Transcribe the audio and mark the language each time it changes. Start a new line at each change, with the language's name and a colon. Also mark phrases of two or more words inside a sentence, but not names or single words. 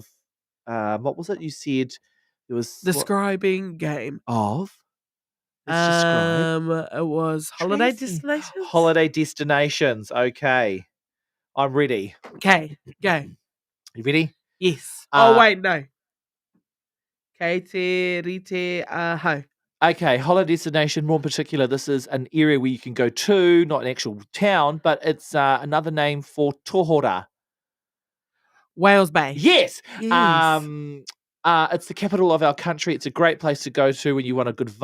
English: what was it? You said it was... Describing game. Of? It was holiday destinations. Holiday destinations. Okay. I'm ready. Okay, go. You ready? Yes. Wait, no.
Māori: Kei te rite aho.
English: Okay, holiday destination, more in particular, this is an area where you can go to, not an actual town, but it's another name for Tohora. Whales Bay. Yes. It's the capital of our country. It's a great place to go to when you want a good vibe.